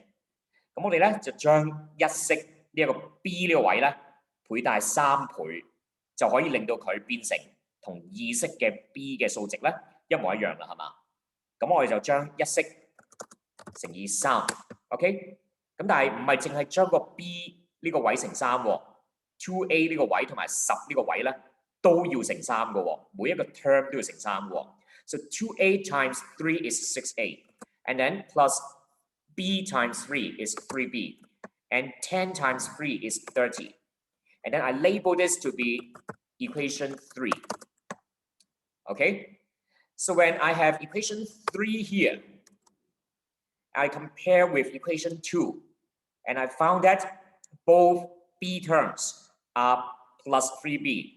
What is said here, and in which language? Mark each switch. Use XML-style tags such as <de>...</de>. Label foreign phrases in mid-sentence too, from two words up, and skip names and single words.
<yue>咁我哋咧就將一式呢一個 B 呢個位咧倍大3倍，就可以令到佢變成同二式嘅 B 嘅數值咧一模一樣啦，係嘛？咁我哋就將一式乘以3 ，OK？咁但係唔係淨係將個 B 呢個位乘3喎 ，2A 呢個位同埋10呢個位咧都要乘3嘅喎，每一個 term 都要乘3嘅喎。</yue> <en>So 2A times 3 is 6A, and then plus B times 3 is 3B, and 10 times 3 is 30. And then I label this to be equation 3. Okay? So when I have equation 3 here, I compare with equation 2, and I found that both B terms are plus 3B.</en>